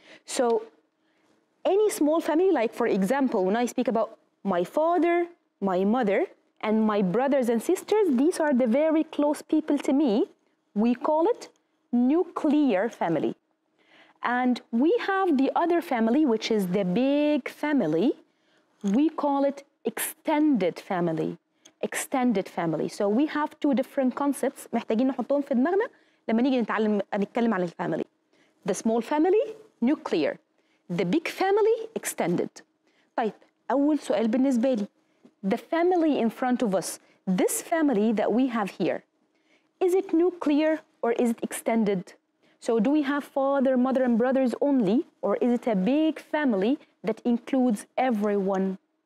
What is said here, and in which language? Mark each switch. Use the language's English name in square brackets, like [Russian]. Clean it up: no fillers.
[English] So any small family, like for example, when I speak about my father, my mother, and my brothers and sisters, these are the very close people to me. We call it nuclear family. And we have the other family, which is the big family. We call it extended family. Extended family. So we have two different concepts [Arabic] محتاجين نحطهم في دماغنا لما نيجي نتكلم عن الفاميلي. [English] The small family, nuclear. The big family, extended. [Arabic] طيب أول سؤال بالنسبة لي. [English] The family in front of us, this family that we have here, is it nuclear or is it extended? So do we have father, mother, and brothers only, or is it a big family that includes everyone?